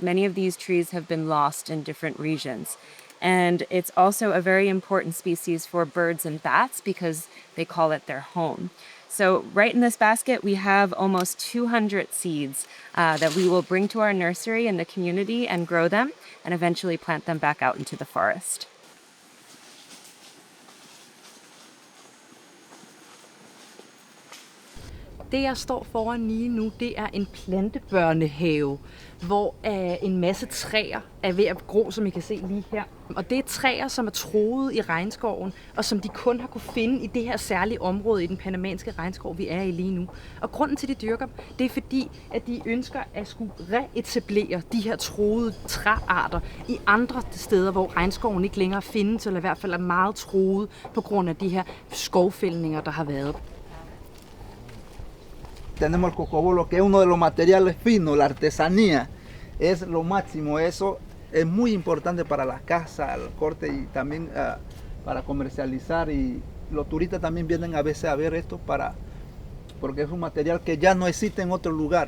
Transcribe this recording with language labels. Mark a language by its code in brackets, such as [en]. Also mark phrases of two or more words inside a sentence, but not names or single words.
[en] Many of these trees have been lost in different regions. And it's also a very important species for birds and bats because they call it their home. So right in this basket, we have almost 200 seeds that we will bring to our nursery in the community and grow them and eventually plant them back out into the forest. [da] Det, jeg står foran lige nu, det er en plantebørnehave, hvor en masse træer er ved at gro, som I kan se lige her. Og det er træer, som er truet i regnskoven, og som de kun har kunne finde i det her særlige område i den panamanske regnskov, vi er i lige nu. Og grunden til, at de dyrker dem, det er fordi, at de ønsker at skulle reetablere de her truede træarter i andre steder, hvor regnskoven ikke længere findes, eller i hvert fald er meget truet på grund af de her skovfældninger, der har været. [es] Tenemos el cocobolo, que es uno de los materiales finos, la artesanía, es lo máximo. Eso es muy importante para la casa, el corte y también para comercializar. Y los turistas también vienen a veces a ver esto porque es un material que ya no existe en otro lugar.